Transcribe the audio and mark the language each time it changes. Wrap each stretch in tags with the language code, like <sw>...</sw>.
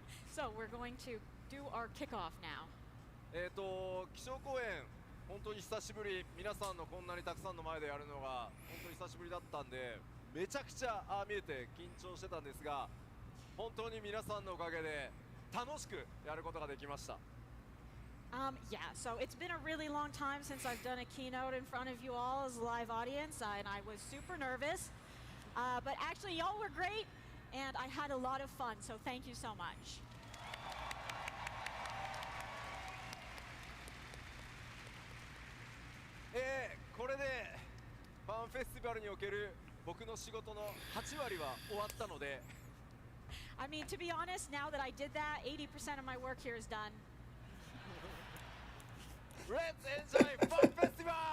<en>So we're going to do our kickoff now.</en> <ja>気象公演本当に久しぶり、皆さんのこんなにたくさんの前でやるのが本当に久しぶりだったんでめちゃくちゃ見えて緊張してたんですが、本当に皆さんのおかげで楽しくやることができました。</ja> <en>Yeah, so it's been a really long time since I've done a keynote in front of you all as a live audience, and I was super nervous. But actually, y'all were great, and I had a lot of fun, so thank you so much.</en> <ja>これでファンフェスティバルにおける僕の仕事の8割は終わったので</ja> <en>I mean, to be honest, now that I did that, 80% of my work here is done. Let's enjoy Fun Festival!</en>